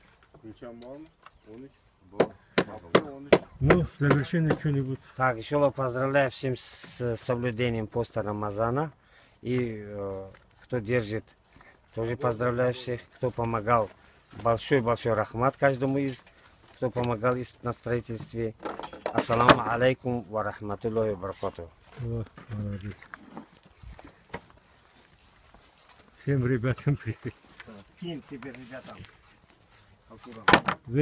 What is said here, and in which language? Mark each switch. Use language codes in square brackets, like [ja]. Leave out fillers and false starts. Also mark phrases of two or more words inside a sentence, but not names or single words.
[ru] Ну, завершение что-нибудь. Так, еще раз поздравляю всем с соблюдением поста Рамазана. И кто держит, тоже поздравляю всех. Кто помогал, большой-большой рахмат каждому из, кто помогал на строительстве. [ar] السلام عليكم ورحمة الله وبركاته. [ru] Молодец. Всем ребятам привет. Всем тебе, ребятам.